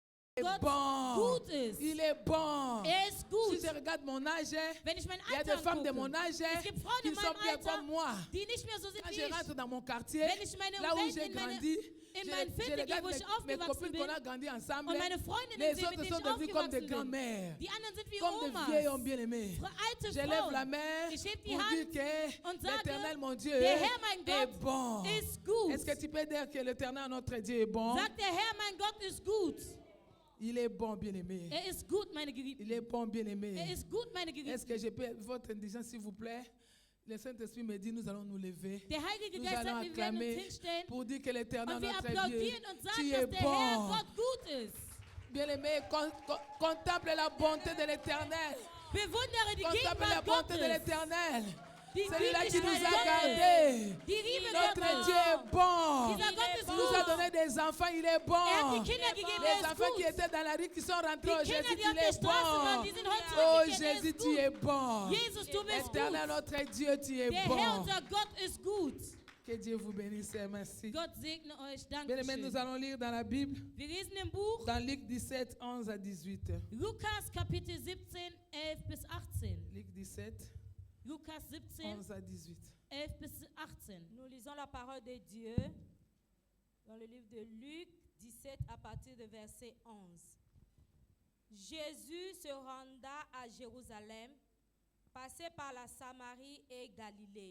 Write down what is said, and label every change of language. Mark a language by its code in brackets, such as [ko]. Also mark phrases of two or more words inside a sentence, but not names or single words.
[de] Gott [fr] bon. [de] gut ist. [fr] Il est bon. [de] Ist gut. [fr] Si je regarde mon âge, [de] Wenn ich mein [fr] il y a [de] Alter [fr] des femmes de [de] angucke, [fr] mon âge [de] es gibt Frauen [fr] qui [de] in [fr] sont [de] meinem [fr] bien [de] Alter, [fr] comme moi. [de] die nicht mehr so sind [fr] Quand [de] wie [fr] je [de] ich. [fr] rentre dans mon quartier, [de] Wenn ich meine [fr] là où [de] Welt [fr] j'ai [de] in [fr] grandi, [de] mein [fr] je [de] Viertel gehe, [fr] regarde [de] wo ich [fr] mes [de] aufgewachsen [fr] copines [de] bin, [fr] qu'on a grandi ensemble. [de] und meine Freundinnen [fr] Les [de] sehe, mit [fr] autres [de] denen [fr] sont [de] ich [fr] devenues comme des [de] aufgewachsen bin. [fr] grands-mères, [de] Die anderen sind wie [fr] comme des [de] Omas. [fr] vieilles hommes bien-aimés. [de] Alte [fr] Je lève [de] Frauen. [fr] la main [de] Ich heb die [fr] pour [de] Hand [fr] dire que [de] und sage, [fr] l'Éternel, mon Dieu, [de] der Herr, mein [fr] est [de] Gott, [fr] bon. [de] ist gut. [fr] Est-ce que tu peux dire que l'Éternel, notre Dieu, est bon? [de] Sagt der Herr, mein Gott ist gut. [fr] Il est bon, bien-aimé. [de] Ist gut, meine Geliebten. [fr] Il est bon, bien-aimé. [de] Ist gut, meine Geliebten. [fr] Est-ce que je peux, votre indigence, s'il vous plaît? Le Saint-Esprit me dit, nous allons nous lever. [de] Der Heilige [fr] Nous [de] Geist [fr] allons [de] sagt, wir werden uns [fr] acclamer [de] hinstellen [fr] pour dire que l'Éternel, [de] und wir [fr] notre Dieu, [de] applaudieren und [fr] tu [de] sagen, [fr] es [de] dass der Herr [fr] bon. [de] Gott gut ist. [fr] Bien-aimé, contemple la bonté de l'Éternel. [de] Bewundere die [fr] Contemple la [de] Gegenwart [fr] bonté de [de] Gottes. [fr] l'Éternel. [de] Die [fr] Celui-là qui nous a [de] Gütigkeit [fr] gardés. [de] Gottes. Die Liebe [fr] Notre [de] Gottes. [fr] Dieu est bon. [de] Dieser Gott ist [fr] Il nous a [de] gut. [fr] donné des enfants, il est [de] Er hat [fr] bon. [de] die Kinder gegeben, [fr] Les [de] er ist [fr] enfants qui [de] gut. [fr] étaient dans la rue, qui sont rentrés [de] Die [fr] au [de] Kinder, [fr] Jésus, [de] die auf [fr] il [de] der [fr] est [de] Straße waren, [fr] bon. [de] die sind heute [fr] Oh [de] zurückgekehrt, er [fr] Jésus, [de] ist [fr] tu [de] gut. [fr] es bon. [de] Jesus, du bist [fr] Éternel, [de] gut. [fr] notre Dieu, tu es [de] Der Herr, [fr] bon. [de] unser Gott, ist gut. [fr] Que Dieu vous bénisse et merci. [de] Gott segne euch. [fr] Bien-aimés, nous [de] Dankeschön. [fr] allons lire dans la Bible, [de] Wir lesen im Buch [fr] dans Luc 17, 11 à 18. [de] Lukas Kapitel 17, 11 bis 18. [fr] Luc 17, [de] Lukas 17, [fr] 11 à 18. [de] 11 bis 18. [fr] Nous lisons la parole de Dieu dans le livre de Luc 17 à partir de verset 11. Jésus se renda à Jérusalem, passait par la Samarie et Galilée.